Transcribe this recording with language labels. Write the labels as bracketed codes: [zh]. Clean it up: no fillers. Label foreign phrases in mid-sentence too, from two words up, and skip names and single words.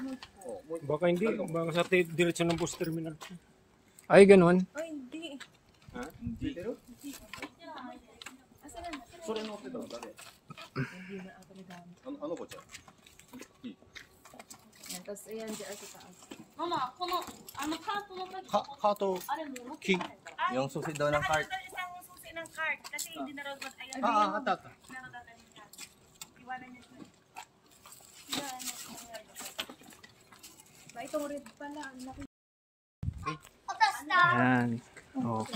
[tl] Baka hindi, baka sa diretsyon ng bus terminal. Ay, ganun. Ay, hindi. Ha? Yan, tapos ayan, JR sa taas. [ja] ママ、このカートの時、カート、あれも持ってキないから。 [tl] yung susi daw ng cart. Isang susi ng card kasi hindi na raw ayun. Ata. Iwanan niya siya. Ba, itong red pala. Ang laki. Ayan. Okay.